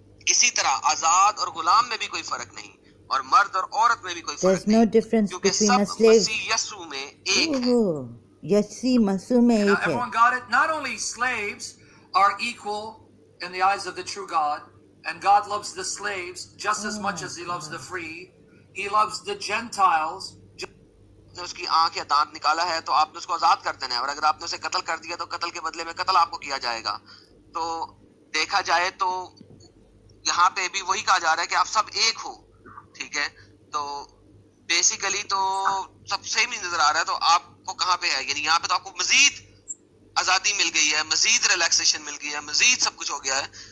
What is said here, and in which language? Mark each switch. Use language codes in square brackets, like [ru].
[hi] इसी तरह आजाद और गुलाम में भी कोई फर्क नहीं, और मर्द और औरत में भी कोई फर्क नहीं. [en] There's no difference between a slave. [hi] मसीह यीशु में एक है. यसी मसीह में एक है. [en] Everyone got it? Not only slaves are equal in the eyes of the true God, and God loves the slaves just as much as he loves the free. He loves the Gentiles. [hi] ने उसकी आंख या दांत निकाला है तो आपने उसको आजाद कर देना है, और अगर आपने उसे कत्ल कर दिया तो कत्ल के बदले में कत्ल आपको किया जाएगा. तो देखा जाए तो यहाँ पे भी वही कहा जा रहा है कि आप सब एक हो. ठीक है, तो बेसिकली तो सब सेम ही नजर आ रहा है. तो आपको कहाँ पे है, यानी यहाँ पे तो आपको मजीद आजादी मिल गई है, मजीद रिलैक्सेशन मिल गई है, मजीद सब कुछ हो गया है.